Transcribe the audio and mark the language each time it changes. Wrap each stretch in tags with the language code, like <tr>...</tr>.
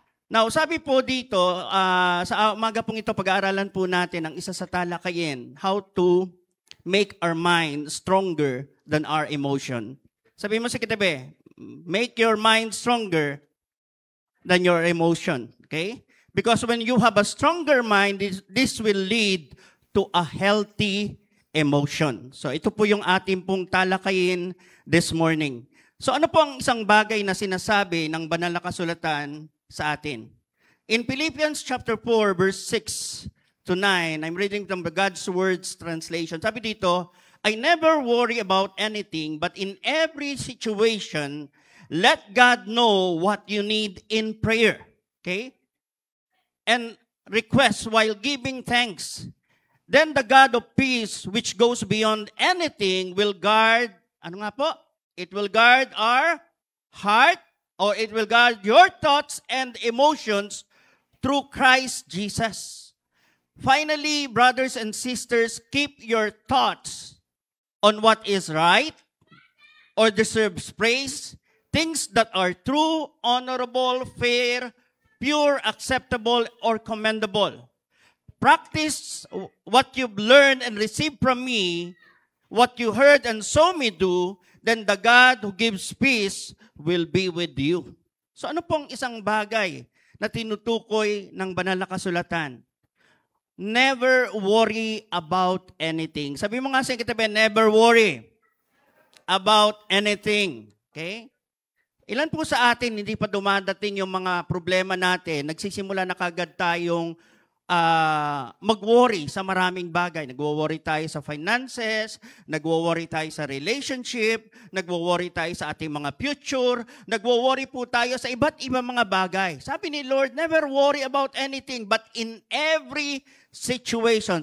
<tl>Now, sabi po dito, sa umaga pong ito, pag-aaralan po natin ang isa sa talakayin,</tl> <en>how to make our mind stronger than our emotion.</en> <tl>Sabi mo sa katabi,</tl> <en>make your mind stronger than your emotion. Okay? Because when you have a stronger mind, this will lead to a healthy emotion.</en> <tl>So ito po yung ating pong talakayin</tl> <en>this morning.</en> <tl>So ano po ang isang bagay na sinasabi ng banal na kasulatan sa atin?</tl> <en>In Philippians chapter 4 verse 6 to 9, I'm reading from the God's Words translation.</en> <tl>Sabi dito,</tl> <en>I never worry about anything, but in every situation, let God know what you need in prayer. Okay? And request while giving thanks. Then the God of peace, which goes beyond anything, will guard,</en> <tl>ano nga po?</tl> <en>It will guard our heart, or it will guard your thoughts and emotions through Christ Jesus. Finally, brothers and sisters, keep your thoughts on what is right or deserves praise, things that are true, honorable, fair, pure, acceptable, or commendable. Practice what you've learned and received from me, what you heard and saw me do, then the God who gives peace will be with you.</en> <tl>So ano pong isang bagay na tinutukoy ng banal na kasulatan?</tl> <en>Never worry about anything.</en> <tl>Sabi mo nga sa kitabi,</tl> <en>never worry about anything. Okay?</en> <tl>Ilan po sa atin hindi pa dumadating yung mga problema natin, nagsisimula na kagad tayong mag-worry sa maraming bagay. Nagwo-worry tayo sa finances, nagwo-worry tayo sa relationship, nagwo-worry tayo sa ating mga future, nagwo-worry po tayo sa iba't ibang mga bagay. Sabi ni Lord,</tl> <en>never worry about anything, but in every situation.</en>